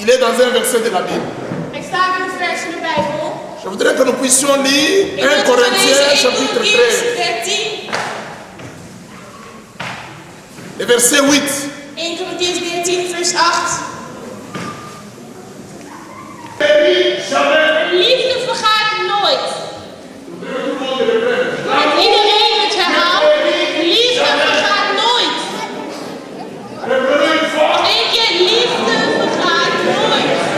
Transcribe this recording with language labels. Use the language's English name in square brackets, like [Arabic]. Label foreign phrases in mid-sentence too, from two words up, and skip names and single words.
[French] dans un verset de la Bible. [Dutch] Ik sta in een vers in de Bijbel. [French] Je voudrais que nous puissions lire 1 Corinthiens chapitre 13, 13. le verset 8. [Dutch] 1 Corinthians 13, vers 8. De liefde vergaat nooit. Laat iedereen het herhalen. De liefde vergaat nooit. Nog één keer, liefde vergaat nooit.